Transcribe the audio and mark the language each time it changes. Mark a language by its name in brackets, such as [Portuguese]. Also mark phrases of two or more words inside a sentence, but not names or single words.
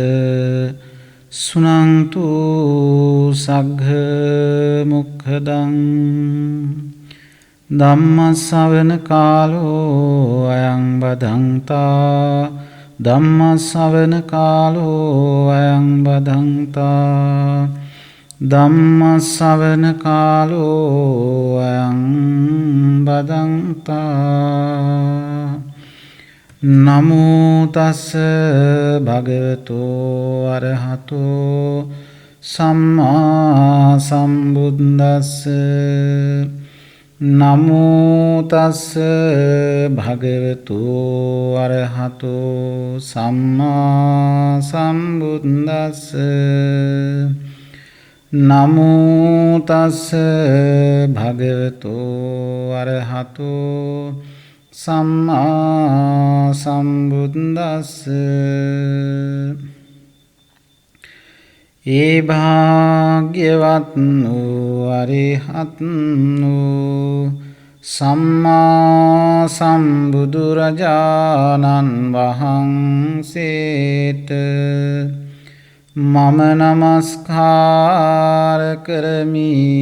[Pali] සුනන්තු සග්ග මොක්ඛදං ධම්ම ශ්‍රවණ කාලෝ අයං බදන්තා ධම්ම ශ්‍රවණ කාලෝ අයං බදන්තා ධම්ම ශ්‍රවණ කාලෝ අයං බදන්තා නමෝ තස් භගවතෝ අරහතෝ සම්මා සම්බුද්දස්ස නමෝ තස් භගවතු අරහතෝ සම්මා සම්බුද්දස්ස නමෝ තස් භගවතු අරහතෝ සම්මා සම්බුද්දස්ස [Sinhala] ඒ භාග්‍යවත් වූ අරිහත් වූ සම්මා සම්බුදුරජාණන් වහන්සේට මම නමස්කාර කරමි.